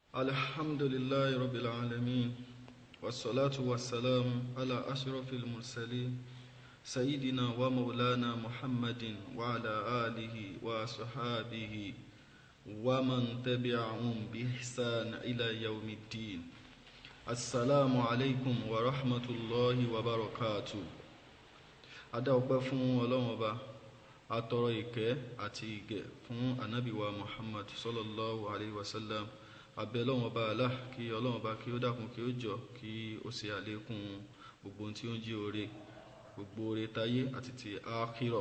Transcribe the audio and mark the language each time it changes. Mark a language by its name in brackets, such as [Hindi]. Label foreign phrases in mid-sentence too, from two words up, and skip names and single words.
[Arabic] الحمد لله رب العالمين والصلاة والسلام على أشرف المرسلين سيدنا ومولانا محمد وعلى آله وصحابه ومن تبعهم بإحسان إلى يوم الدين. السلام عليكم ورحمة الله وبركاته. [Yoruba] Adá ọpẹ́ fún Ọlọ́run Ọba, atọrọ ìkẹ́ àti ìgẹ̀ fún Ànábì wa Muhammad [Arabic] صلى الله عليه وسلم. [Yoruba] Abẹ́ Ọlọ́run Ọba Allah kí Ọlọ́run Ọba kí ó dákun kí ó jọ kí ó ṣe àlékún gbogbo ohun tí ó ń jí oore, gbogbo oore táyé àti ti àkírọ̀.